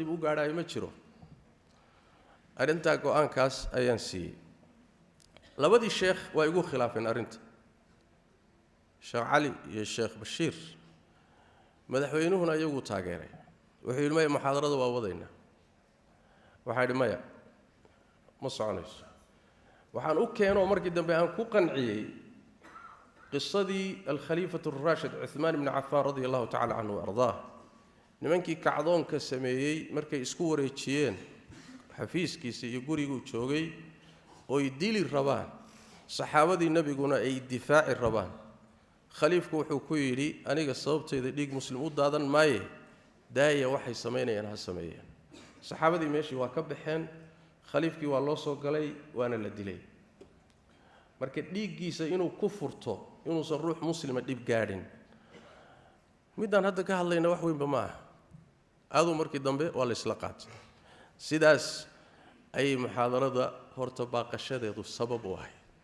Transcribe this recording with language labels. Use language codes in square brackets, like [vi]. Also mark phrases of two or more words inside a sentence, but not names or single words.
[so] u gaadhay ma jiro arinta go'aankaas ayaan siiyay labadii sheekh waa igu khilaafeen arinta sheekh cali iyo sheekh bashiir madaxweynuhuna iyagu taageeray wuxuu yiri ma muxaadarada waa wadayna waxa yidhi maya ma soconayso waxaan u keeno markii dambe aan ku qanciyay qisadii [ar] الخليفة الراشد عثمان بن عفان رضي الله تعالى عنه [so] ardaa nimankii kacdoonka sameeyay markay isku wareejiyeen xafiiskiisa iyo gurigu joogay oo dili rabaan saxaabadii nabiguna ay difaaci rabaan khaliifku wuxuu ku yiri aniga sababteeda dhiig muslim u daadan maaye daaya waxay sameynayaan ha sameeyeen saxaabadii meeshii waa ka baxeen khaliifkii waa loo soo galay waana la dilay marka dhiigiisa inuu ku furto inuusan ruux muslima dhib gaadhin midaan hadda ka hadlayna wax weynba ma aha aadu markii dambe waa la isla qaatay sidaas ay muxaadarada horta baaqashadeedu sabab u ahay